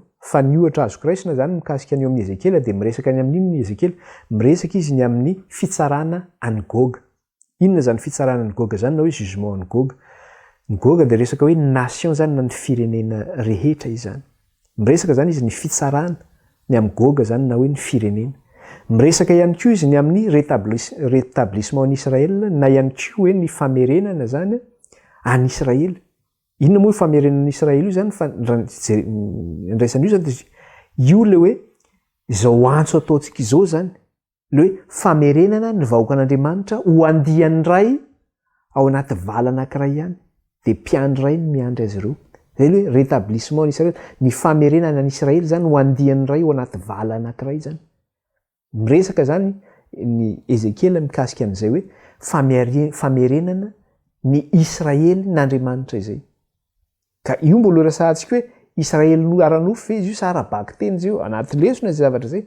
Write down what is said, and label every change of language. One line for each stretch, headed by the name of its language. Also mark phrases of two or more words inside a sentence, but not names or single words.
Malagasy: Fa ny ohatra azoko raisina zany mikasika ny ao amin'ny Ezekiel dia miresaka ny amin'iny ny Ezekiel, miresaka izy ny amin'ny fitsarana any Goga. Inona zany fitsarana any Goga zany na hoe jugement any Goga? Ny Goga dia resaka hoe nation zany na ny firenena rehetra izy zany. Miresaka zany izy ny fitsarana ny amin'ny Goga zany na hoe ny firenena. Miresaka ihany koa izy ny amin'ny
French: rétablissement en Israël
Malagasy: na ihany koa hoe ny famerenana zany any Israël. Inona moa famerenana Israël io zany fa ndraisany io zany dia io le hoe izao antso ataontsika izao zany le hoe famerenana ny vahoaka an'Andriamanitra ho andiany ray ao anaty vala anankiray ihany dia mpiandry ray ny miandry azy ireo. Zay le hoe
French: rétablissement en Israël,
Malagasy: ny famerenana ny Israël zany ho andiany ray ao anaty vala anankiray zany. Miresaka zany ny Ezekiel mikasika an'izay hoe famerenana ny Israël n'Andriamanitra izay. Ka io mbola resahantsika hoe Israël no aranofo fe izy io sa arabaky teny zay io anaty lesona zay zavatra zay.